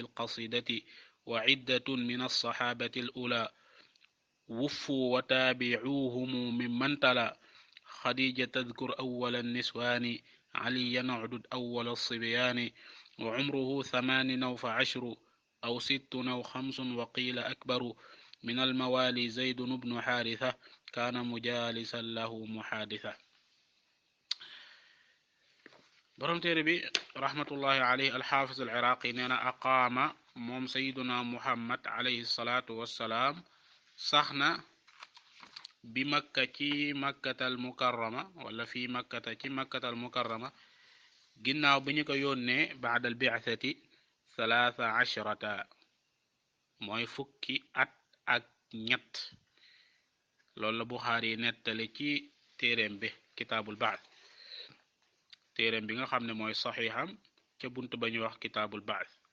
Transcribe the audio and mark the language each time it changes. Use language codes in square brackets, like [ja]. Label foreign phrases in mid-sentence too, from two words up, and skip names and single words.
[ar] القصيدة وعدة من الصحابة الأولى وفوا وتابعوهم ممن تلا خديجة تذكر أول النسوان عليا نعدد أول الصبيان وعمره 8 أو ف10 أو 6 أو 5 وقيل أكبر من الموالي زيد بن حارثة كان مجالسا له محادثة [wo] borom téere bi [ar] رحمة الله عليه [wo] alxaafiz al iraqi nee na aqaama moom [ar] سيدنا محمد عليه الصلاة [wo] wassalaam sax na bi makka ci makkatal mukarrama [ar] ولا في مكة [wo] ci makkatal mukarrama ginnaaw bi ñu ko yónnee [ar] بعد البعثة [wo] 13 mooy fukki at ak ñett loolu la buxaari nettali ci téereem bi kitaabul ba'th téereem bi nga xam ne mooy saxiixam ca bunt ba ñu wax kitaabul ba'th